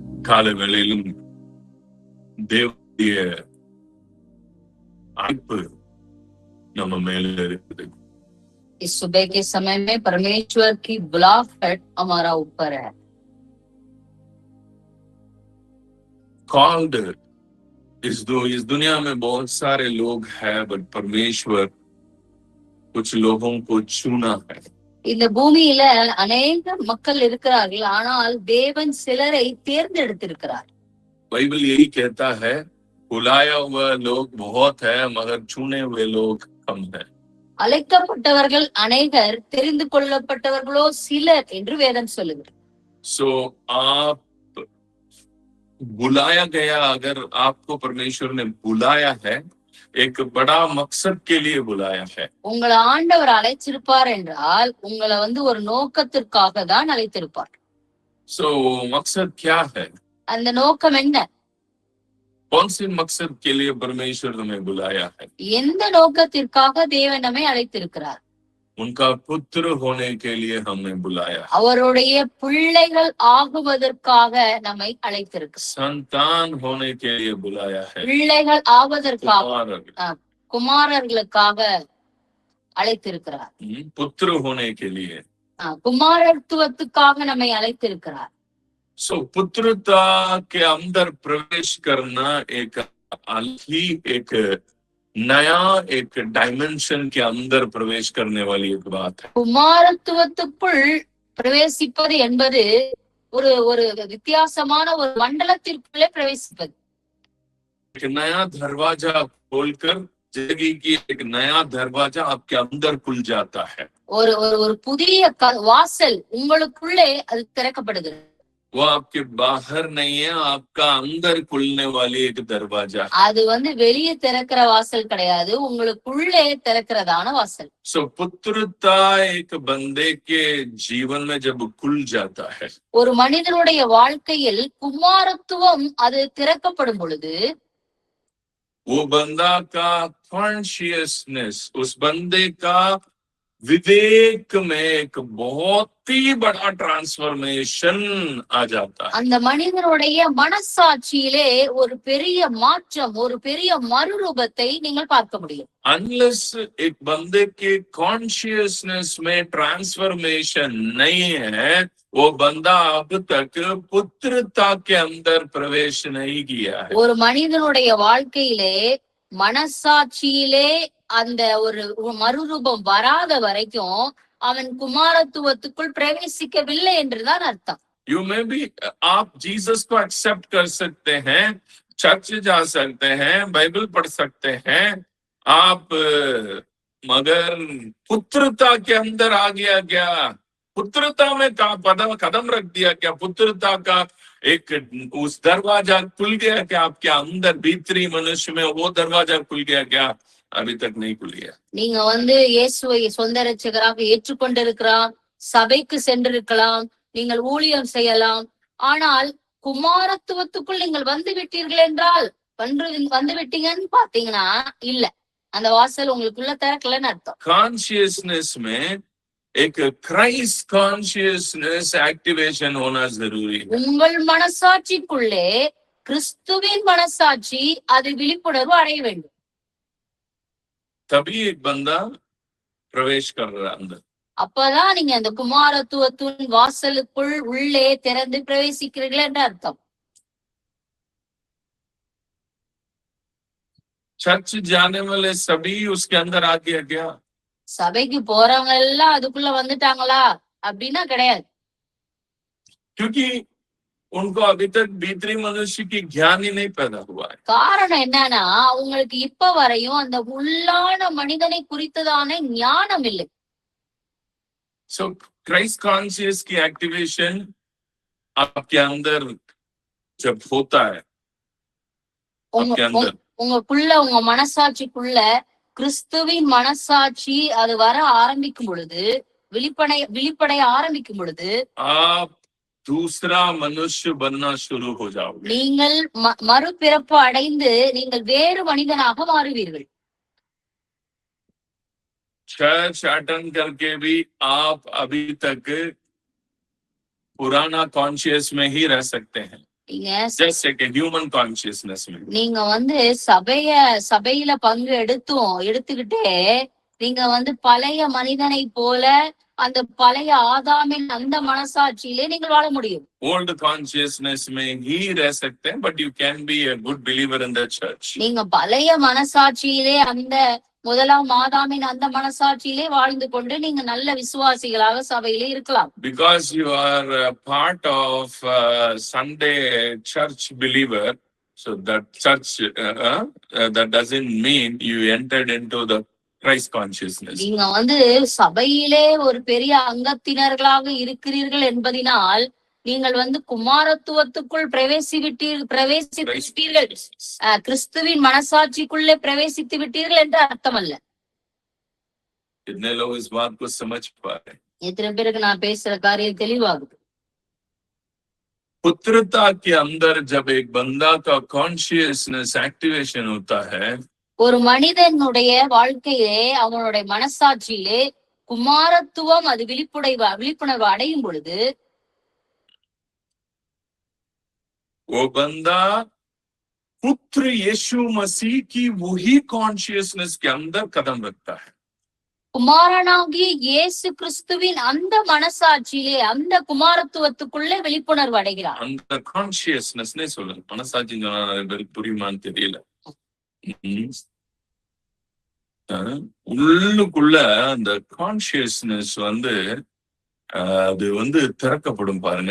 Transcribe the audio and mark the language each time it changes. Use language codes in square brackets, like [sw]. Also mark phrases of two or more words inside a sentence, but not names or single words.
[ta] காலங்களிலும் தேவனுடைய அழைப்பு நம்ம மேல இருக்குது. [hi] इस सुबह के समय में परमेश्वर की बुलाहट हमारा ऊपर है. Called इस दुनिया में बहुत सारे लोग हैं, बट परमेश्वर कुछ लोगों को चुना है. [ta] இந்த பூமியில अनेक மக்கள் இருக்கிறார்கள், ஆனால் தேவன் சிலரை தேர்ந்தெடுத்திருக்கிறார். [hi] बाइबल यही कहता है, बुलाया हुआ लोग बहुत है मगर चुने हुए लोग कम है. [ta] அழைக்கப்பட்டவர்கள் அநேகர், தெரிந்து கொள்ளப்பட்டவர்களோ சிலர் என்று வேதம் சொல்லுகிறது. [hi] सो आप बुलाया गया, अगर आपको परमेश्वर ने बुलाया है, एक बड़ा मकसद के लिए बुलाया है. [ta] உங்களை ஆண்டவர் அழைச்சிருப்பார் என்றால் உங்களை ஒரு நோக்கத்திற்காக தான் அழைத்திருப்பார். [hi] सो मकसद क्या है? [ta] அந்த நோக்கம் என்ன? [hi] कौन से मकसद के लिए परमेश्वर हमें बुलाया है? [ta] எந்த நோக்கத்திற்காக தேவன் நம்மை அழைத்திருக்கிறார்? [hi] उनका पुत्र होने के लिए हमें बुलाया है. [ta] அவருடைய பிள்ளைகள் ஆகுவதற்காக நம்மை அழைத்திருக்கிறார். [hi] संतान होने के लिए बुलाया है. [ta] பிள்ளைகள் ஆவதற்காக, குமாரர்களுக்காக அழைத்திருக்கிறார். [hi] पुत्र होने के लिए, [ta] குமாரத்துவத்துக்காக நம்மை அழைத்திருக்கிறார். [hi] सो पुत्रता के अंदर प्रवेश करना एक ही एक नया एक डायमेंशन के अंदर प्रवेश करने वाली एक बात है. [ta] குமாரத்துவத்துக்குள் பிரவேசிப்பது என்பது ஒரு ஒரு வித்தியாசமான ஒரு மண்டலத்திற்குள்ளே பிரவேசிப்பது. [hi] एक नया दरवाजा खोलकर जिंदगी की एक नया दरवाजा आपके अंदर खुल जाता है. [ta] ஒரு ஒரு புதிய வாசல் உங்களுக்குள்ளே அது திறக்கப்படுகிறது. [hi] वो आपके बाहर नहीं है, आपका अंदर खुलने वाली एक दरवाजा. [ta] அது வெளியே திறக்கிற வாசல் கிடையாது, உங்களுக்குள்ளே திறக்கிறதான வாசல். [hi] सो पुत्रता एक बंदे के जीवन में जब खुल जाता है, [ta] ஒரு மனிதனுடைய வாழ்க்கையில் குமாரத்துவம் அது திறக்கப்படும் பொழுது, [hi] वो बंदा का कॉन्शियसनेस, उस बंदे का विवेक में एक बहुत ही बड़ा ट्रांसफॉर्मेशन आ जाता है. [ta] அந்த மனிதனுடைய மனசாட்சியிலே ஒரு பெரிய மாற்றம், ஒரு பெரிய மறுரூபத்தை நீங்கள் பார்க்க முடியும். [hi] Unless एक बंदे के कॉन्शियसनेस में ट्रांसफॉर्मेशन नहीं है, वो बंदा अब तक पुत्रता के अंदर प्रवेश नहीं किया है. [ta] ஒரு மனிதனுடைய வாழ்க்கையிலே மனசாட்சியிலே அந்த ஒரு மறுரூபம் வராத வரைக்கும் அவன் குமாரத்துவத்துக்குள் பிரவேசிக்கவில்லை என்றுதான் அர்த்தம். [en] You may be, [hi] आप जीसस को एक्सेप्ट कर सकते हैं, चर्च जा सकते हैं, बाइबल पढ़ सकते हैं, आप मगर पुत्रता के अंदर आ गया क्या? पुत्रता में कदम रख दिया क्या? पुत्रता का एक उस दरवाजा खुल गया क्या? आपके अंदर भीतरी मनुष्य में वो दरवाजा खुल गया क्या? अभी तक नहीं खुल गया. [ta] நீங்க இயேசுவை சொந்த இரட்சகராக ஏற்றுக்கொண்டிருக்கலாம், சபைக்கு சென்றிருக்கலாம், நீங்கள் ஊழியம் செய்யலாம், ஆனால் குமாரத்துவத்துக்குள் நீங்கள் வந்து விட்டீர்கள் என்றால் வந்து விட்டீங்கன்னு பாத்தீங்கன்னா இல்ல, அந்த வாசல் உங்களுக்குள்ள திறக்கலன்னு அர்த்தம். [hi] कॉन्शियसनेस में एक [en] Christ consciousness activation [hi] होना जरूरी है. [ta] உங்கள் மனசாட்சிக்குள்ளே கிறிஸ்துவின் மனசாட்சி அது விழிப்புணர்வு அடைய வேண்டும். [hi] तभी एक बंदा प्रवेश कर रहा अंदर. [ta] அப்பதான் நீங்க அந்த குமாரத்துவத்தின் வாசலுக்குள் உள்ளே திறந்து பிரவேசிக்கிறீர்கள் என்று அர்த்தம். [hi] चर्च जाने वाले सभी उसके अंदर आ गया क्या? [ta] சபைக்கு போறவங்க எல்லாம் அதுக்குள்ள வந்துட்டாங்களா அப்படின்னா கிடையாது. [hi] क्योंकि उनको अभी तक भीतरी मनुष्य की ज्ञान ही नहीं पैदा हुआ है. [ta] காரணம் என்னன்னா உங்களுக்கு இப்ப வரையும் அந்த உள்ளான மனிதனை குறித்ததான ஞானம் இல்லை. [hi] सो [en] Christ conscious [hi] की एक्टिवेशन आपके अंदर जब होता है, आपके अंदर [ta] உங்களுக்குள்ள உங்க மனசாட்சிக்குள்ள கிறிஸ்துவின் மனசாட்சி அது வர ஆரம்பிக்கும் பொழுது, விழிப்படைய ஆரம்பிக்கும் பொழுது [hi] आप दूसरा मनुष्य बनना शुरू हो जाओगे. [ta] நீங்கள் மறுபிறப்பு அடைந்து நீங்கள் வேறு மனிதனாக மாறுவீர்கள். [hi] चर्च अटेंड करके भी आप अभी तक पुराना कॉन्शियस में ही रह सकते हैं. [ta] நீங்க [en] just like a human consciousness. [ta] நீங்க சபையில பங்கு எடுத்துக்கிட்டே நீங்க பழைய மனிதனை போல அந்த பழைய ஆதாமின் அந்த மனசாட்சியிலே நீங்கள் வாழ முடியும். [en] Old consciousness may he resurrect them, but you can be a good believer in the church. [ta] நீங்க பழைய மனசாட்சியிலே அந்த முதலாம் ஆதாமின் அந்த மனசாட்சியிலே வாழ்ந்து கொண்டு நீங்க நல்ல விசுவாசிகளாக சபையிலே இருக்கலாம். [en] Because you are a part of Sunday church believer, so that church that doesn't mean you entered into the Christ consciousness. [ta] நீங்க சபையிலே ஒரு பெரிய அங்கத்தினர்களாக இருக்கிறீர்கள் என்பதினால் நீங்கள் குமாரத்துவத்துக்குள் பிரவேசித்து விட்டீர்கள், கிறிஸ்துவின் மனசாட்சிக்குள்ளே பிரவேசித்து விட்டீர்கள் என்று அர்த்தம் அல்ல. எத்தனை பேருக்கு நான் பேசுற காரியம் தெளிவாகுது? [hi] पुत्रता के अंदर जब एक बंदा का कॉन्शियसनेस एक्टिवेशन होता है, [ta] ஒரு மனிதனுடைய வாழ்க்கையிலே அவனுடைய மனசாட்சியிலே குமாரத்துவம் அது விழிப்புணர்வு அடையும் பொழுது [hi] वो बंदा पुत्र यीशु मसीह की वही कॉन्शियसनेस के अंदर कदम रखता है. [ta] குமாரனாகிய இயேசு கிறிஸ்துவின் அந்த மனசாட்சியிலே அந்த குமாரத்துவத்துக்குள்ளே விழிப்புணர்வு அடைகிறார். அந்த கான்ஷியஸ்னஸ்னே சொல்லுங்க. மனசாட்சி நிறைய பேருக்கு புரியுமான்னு தெரியல. உள்ளுக்குள்ள அந்த கான்ஷியஸ்னஸ் அது திறக்கப்படும் பாருங்க.